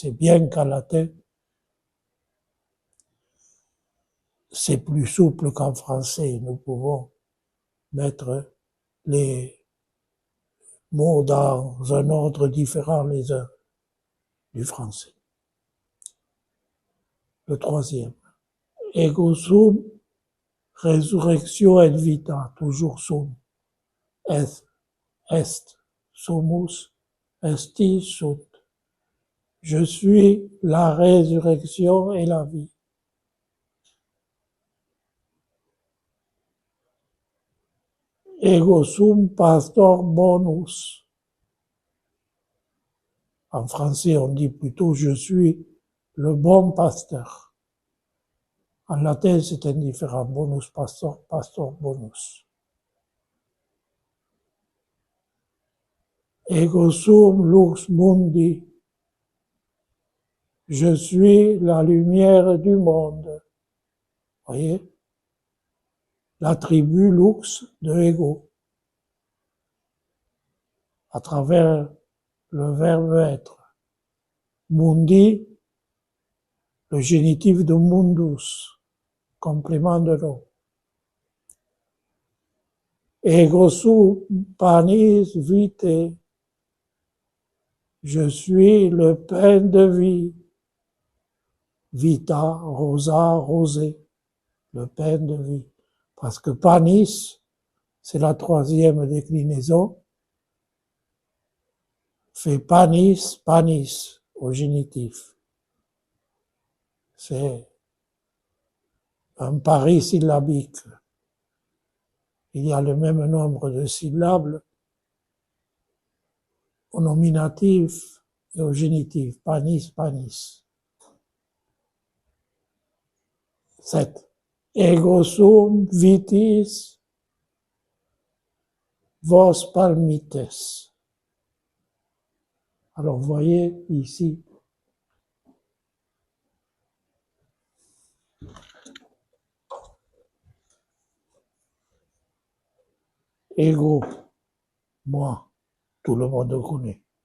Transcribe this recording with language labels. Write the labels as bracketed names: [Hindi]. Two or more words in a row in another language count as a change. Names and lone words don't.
[French] Bien qu'en latin, c'est plus souple qu'en français. Nous pouvons mettre les mots dans un ordre différent les uns du français. Le troisième. [Latin] Ego sum, resurrectio et vita, toujours sum. Est, sumus, esti, sunt. [French] Je suis la résurrection et la vie. [Latin] Ego sum pastor bonus. [French] En français, on dit plutôt je suis le bon pasteur. En latin, c'est indifférent. [Latin] Bonus pastor, pastor bonus. Ego sum lux mundi. [French] Je suis la lumière du monde. Voyez? L'attribut lux de ego. À travers le verbe être. Mundi, le génitif de mundus, complément de nom. [Latin] Ego sum panis vitae. [French] Je suis le pain de vie. [Latin] Vita, rosa, rosé, [French] le pain de vie. Parce que panis, c'est la troisième déclinaison, fait [Latin] panis, panis, [French] au génitif. C'est un pari syllabique. Il y a le même nombre de syllabes au nominatif et au génitif. [Latin] Panis, panis. 7. Ego sum vitis vos palmites. [French] Alors, vous voyez ici, ego, moi, tout le monde connaît.